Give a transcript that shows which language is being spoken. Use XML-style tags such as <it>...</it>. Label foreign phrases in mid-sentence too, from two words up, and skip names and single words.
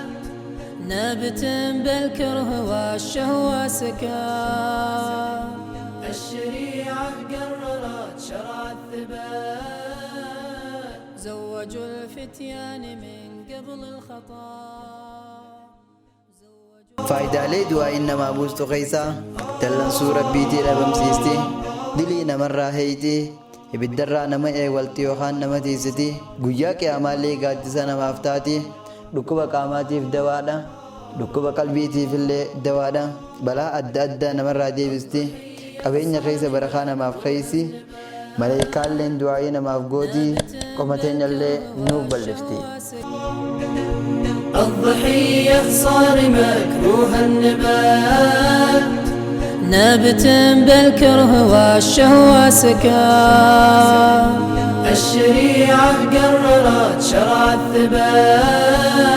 <ar>نابت بالكره والشهوة سكان. الشريعة قررت شرع الثبات، زوجوا الفتيان من قبل الخطا.</ar> <om>faayidaalee du'aa innamaa buustu keessaa dallansuu rabbiitii dhabamsiisti, dilii namarraa heeyti, ibiddarraa nama eewalti yookaan nama tiisiti, guyyaa qiyaamaallee gaaddisa namaaf taati, dhukkuba qaamaatiif dawaadha, dhukkuba qalbiitiif illee dawaadha, balaa adda addaa namarraa deebisti, qabeenya keessa barakaa namaaf keeysi, maleekaalleen du'aa'ii namaaf gooti, qomateenyallee nuuf bal'ifti.</om> <ar>الضحية صار مكروه النبات، نابت بالكره والشهوة سكان. الشريعة قررت شرع الثبات،</ar>